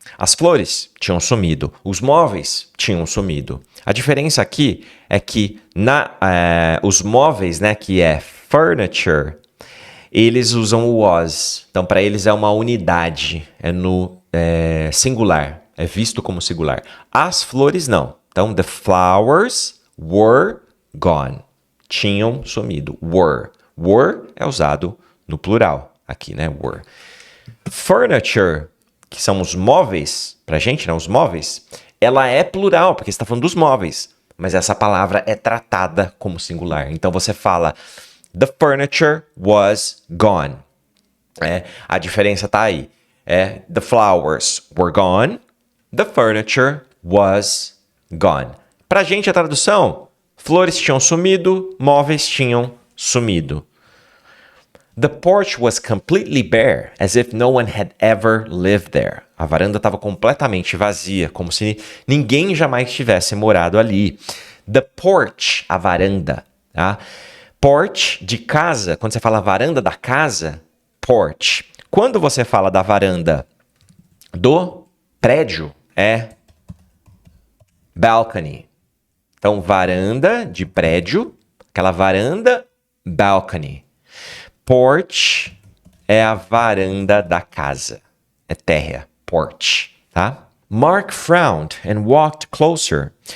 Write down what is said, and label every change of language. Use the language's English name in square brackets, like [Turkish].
[Portuguese] As flores tinham sumido. Os móveis tinham sumido. A diferença aqui é que os móveis, né, que é furniture, eles usam o was. Então, para eles é uma unidade. É no singular. É visto como singular. As flores, não. [English] Então, the flowers were gone. [Portuguese] Tinham sumido. Were. Were é usado no plural. Aqui, né? Were. Furniture, que são os móveis, pra gente, né? Os móveis, ela é plural, porque você está falando dos móveis. Mas essa palavra é tratada como singular. [English] Então você fala, the furniture was gone. [Portuguese] A diferença tá aí. [English] The flowers were gone. The furniture was gone. [Portuguese] Pra gente, a tradução, flores tinham sumido, móveis tinham sumido. [English] The porch was completely bare, as if no one had ever lived there. [Portuguese] A varanda estava completamente vazia, como se ninguém jamais tivesse morado ali. The porch, a varanda. Tá? Porch, de casa, quando você fala varanda da casa, porch. Quando você fala da varanda do prédio, é balcony. Então, varanda de prédio, aquela varanda, balcony. Porch é a varanda da casa. É terra, porch, tá? [English] Mark frowned and walked closer.